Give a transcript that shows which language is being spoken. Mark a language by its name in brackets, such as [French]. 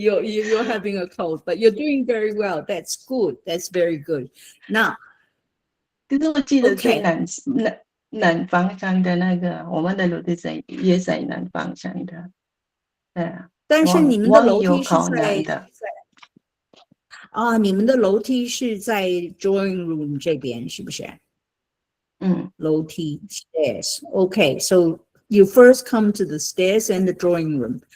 [English] You're having a cold, but you're doing very well. That's good. That's very good. Now, [Chinese] 可是我记得 [English] OK [Chinese] 在南方向的那个，我们的楼梯也在南方向的，对啊。但是你们的楼梯是靠在南的啊，你们的楼梯是在 drawing room 这边，是不是？ [English] 楼梯 stairs. Okay, so you first come to the stairs and the drawing room.